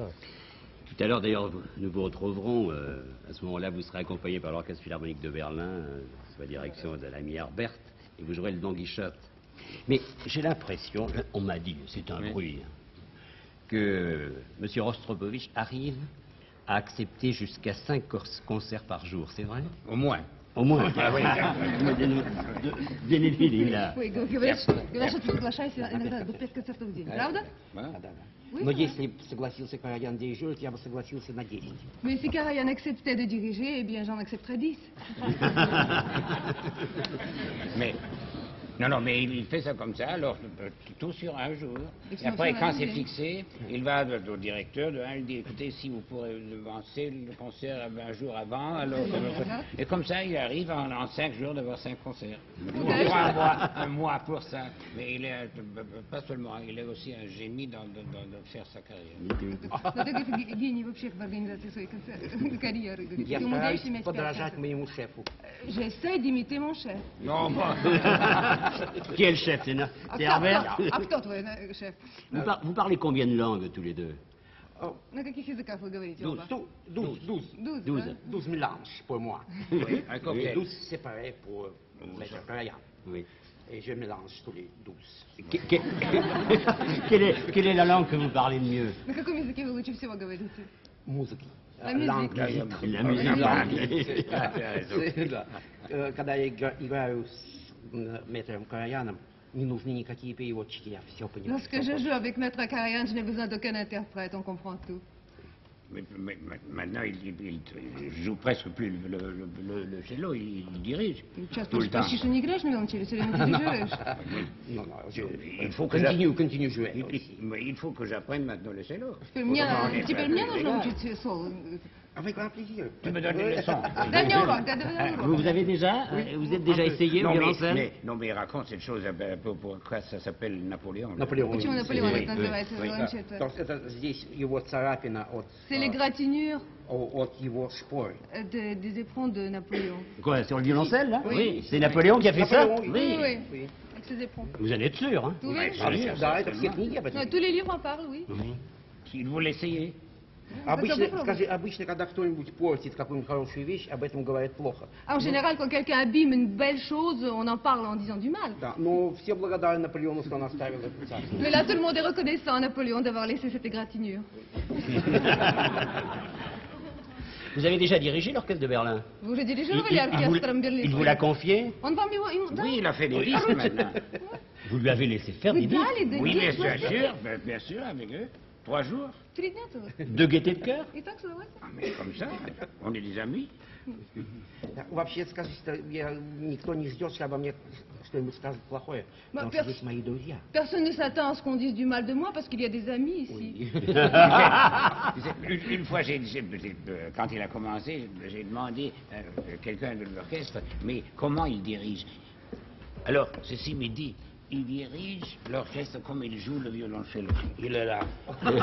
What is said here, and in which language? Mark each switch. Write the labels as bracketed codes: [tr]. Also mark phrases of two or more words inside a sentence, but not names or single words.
[fr] Tout à l'heure, d'ailleurs, nous vous retrouverons. À ce moment-là, vous serez accompagné par l'Orchestre Philharmonique de Berlin, sous la direction de l'ami Herbert, et vous jouerez le Don Quichotte. Mais j'ai l'impression, on m'a dit, c'est un bruit, que M. Rostropovitch arrive à accepter jusqu'à 5 concerts par jour, c'est vrai? Au moins. Au moins. Ah oui. Là. [ru] Ой, говорят, что ты соглашаешься иногда до 5 концертов в день, правда? Да. [fr] Oui, [ru] Но [fr] voilà. [ru] если согласился Караян дирижировать, я бы согласился на 10. [fr] Mais si Karajan acceptait de diriger, eh bien j'en accepterais 10. Mais... Non, mais il fait ça comme ça, alors tout sur un jour. Et après, quand c'est fixé, il va au directeur, il dit, écoutez, si vous pourrez lancer le concert un jour avant, alors... Et comme ça, il arrive en 5 jours d'avoir 5 concerts. Il faut un mois pour ça. Mais il est, pas seulement, il est aussi un génie de faire sa carrière. [ru] Но ты, говоришь, гений вообще в организации своей карьеры. Я Ты умудряешься стараюсь иметь 5 подражать концертов. моему шефу. [fr] J'essaie d'imiter mon chef. Non, bon. Qui est le chef? C'est Herbert? [ru] А кто твой шеф? [fr] Vous parlez combien de langues tous les deux? [ru] На каких языках вы говорите оба? 12 да? [fr] 12 mélanges pour moi. Oui, un cocktail. 12 séparés pour Maître Karajan. Oui. Et je mélange tous les 12. Quelle est la langue que vous parlez le mieux? [ru] На каком языке вы лучше всего говорите? Музыки. [fr] La musique. La musique. [ru] Когда я играю с Мэтром Караяном, не нужны никакие переводчики, я все понимаю. [fr] Lorsque je joue avec Maître Karajan, je n'ai besoin d'aucun interprète, on comprend tout. Mais maintenant, il joue presque plus le cello, il dirige. [ru] Часто [fr] tout le temps. [ru] почти что не играешь на виолончели, все время дирижируешь. [fr] Il faut que Continue jouer. il faut que j'apprenne maintenant le cello. [ru] Теперь мне нужно учить соло. [fr] Avec grand plaisir. Tu me donnes des leçons. [ru] Дай мне урок, дай мне урок. [fr] Vous avez déjà? Vous êtes déjà essayé au violoncelle? Non, mais raconte cette chose, pourquoi ça s'appelle Napoléon. [ru] Наполеон. Почему Наполеон так называется виолончель? То есть это здесь его царапина [fr] C'est les gratinures [ru] от его шпоры. [fr] des éperons de Napoléon. Quoi, sur le violoncelle, là? Oui. C'est Napoléon qui a fait ça? Napoléon, Oui, avec ses éperons. Vous en êtes sûr, hein? Oui, [ru] Да, это все книги об этом. [fr] tous les livres en parlent, oui. Il vous l'essayez. [ru] Обычно, когда кто-нибудь портит какую-нибудь хорошую вещь, об этом говорят плохо. [fr] En général, quand quelqu'un abîme une belle chose, on en parle en disant du mal. [ru] Да, но все благодарны Наполеону, что он оставил это царство. [fr] Mais là, tout le monde est reconnaissant à Napoléon d'avoir laissé cette égratignure. Vous avez déjà dirigé l'orchestre de Berlin? Vous avez dirigé оркестром Берлин. Il vous l'a confié? [ru] Он вам его... [fr] Oui, il a fait des disques maintenant. Vous lui avez laissé faire [ru] Вы [fr] des disques? [ru] дали, да, [fr] Oui, [ru] нет, [fr] bien sûr, avec eux. 3 jours. [ru] 3 дня целых. [fr] De gaieté de cœur? [ru] И так с удовольствием. [fr] Ah, mais comme ça, on est des amis. [ru] Вообще, скажите, что никто не ждет, что обо мне что-нибудь скажут плохое. Потому что здесь мои друзья. [fr] Personne ne s'attend à ce qu'on dise du mal de moi parce qu'il y a des amis ici. Une fois, quand il a commencé, j'ai demandé à quelqu'un de l'orchestre, mais comment il dirige? Alors, ceci me dit, il dirige l'orchestre comme il joue le violoncelle.